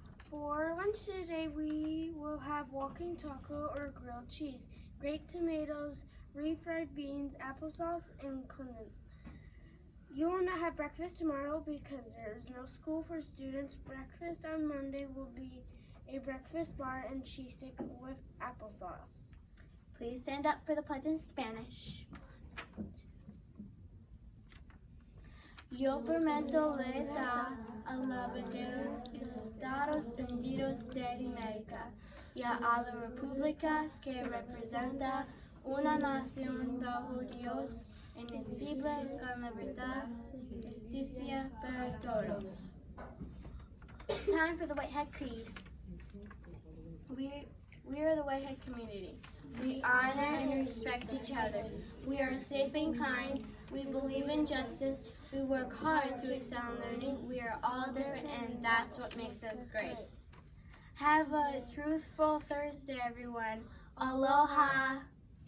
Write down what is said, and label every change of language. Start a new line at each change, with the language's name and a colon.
English: For lunch today, we will have walking taco or grilled cheese, grated tomatoes, refried beans, applesauce, and condensed. You will not have breakfast tomorrow because there is no school for students. Breakfast on Monday will be a breakfast bar and cheese stick with applesauce. Please stand up for the pledge in Spanish.
Spanish: Yo prometo lealtad a la banderas y Estados Unidos de América y a la república que representa una nación bajo Dios indivisible con libertad y justicia para todos.
English: Time for the Whitehead Creed. We are the Whitehead community. We honor and respect each other. We are safe and kind. We believe in justice. We work hard to excel in learning. We are all different, and that's what makes us great. Have a truthful Thursday, everyone. Aloha.